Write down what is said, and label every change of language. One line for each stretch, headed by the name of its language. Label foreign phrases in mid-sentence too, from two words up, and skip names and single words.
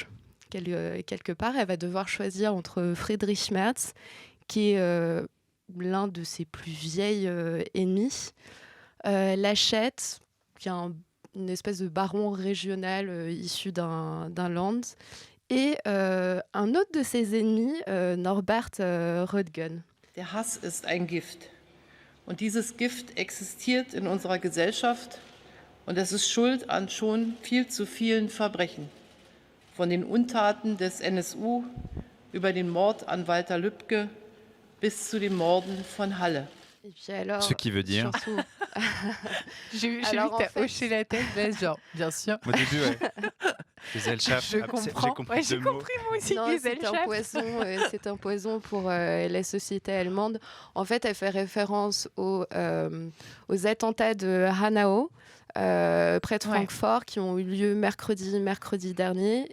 French: Quelque part, elle va devoir choisir entre Friedrich Merz, qui est l'un de ses plus vieilles ennemis, Laschet, qui est une espèce de baron régional issu d'un land, et un autre de ses ennemis, Norbert Röttgen.
German: Der Hass ist ein Gift. Und dieses Gift existiert in unserer Gesellschaft und es ist schuld an schon viel zu vielen Verbrechen. Von den Untaten des NSU über den Mord an Walter Lübcke bis zu den Morden von Halle.
French: Et puis alors, ce qui veut dire... surtout... J'ai vu que tu as hoché la tête, genre, bien sûr. Au début, ouais. Les Elchaf, je comprends. J'ai compris moi aussi que les Elchaf. C'est un poison pour la société allemande. En fait, elle fait référence aux attentats de Hanau, près de Francfort, qui ont eu lieu mercredi dernier.